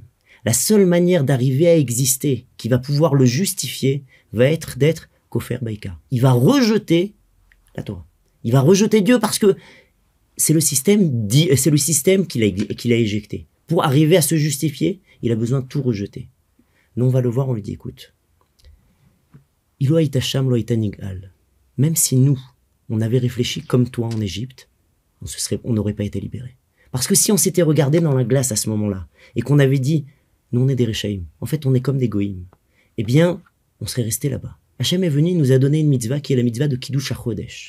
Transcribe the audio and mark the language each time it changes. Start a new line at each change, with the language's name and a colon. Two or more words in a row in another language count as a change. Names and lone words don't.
French: La seule manière d'arriver à exister, qui va pouvoir le justifier, va être d'être
Hebrew: כופר בעיקר.
French: Il va rejeter la Torah. Il va rejeter Dieu parce que c'est le système qu'il a éjecté. Pour arriver à se justifier, il a besoin de tout rejeter. Nous, on va le voir, on lui dit, écoute,
Hebrew: אילו היה שם לא היה נגאל.
French: Même si nous, on avait réfléchi comme toi en Égypte, on n'aurait pas été libérés. Parce que si on s'était regardé dans la glace à ce moment-là, et qu'on avait dit, nous on est des Rechaïm, en fait on est comme des Goïm, eh bien, on serait resté là-bas. Hachem est venu, il nous a donné une mitzvah qui est la mitzvah de
Hebrew: קידוש החודש.